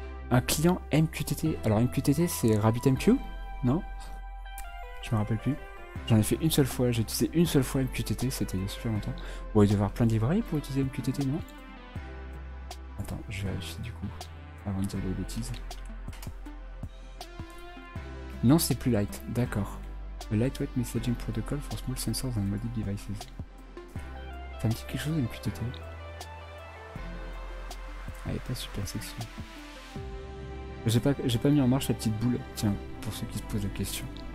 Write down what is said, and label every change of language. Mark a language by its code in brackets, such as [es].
[fr] Un client MQTT. Alors MQTT c'est RabbitMQ? Non? Je me rappelle plus. J'en ai fait une seule fois, j'ai utilisé une seule fois MQTT, c'était il y a super longtemps. Bon, il doit y avoir plein de librairies pour utiliser MQTT, non? Attends, je vais vérifier du coup, avant de dire des bêtises. Non, c'est plus light, d'accord. [en] A lightweight messaging protocol for small sensors and mobile devices. [fr] Ça me dit quelque chose MQTT? Elle est pas super sexy. J'ai pas mis en marche la petite boule, tiens, pour ceux qui se posent la question.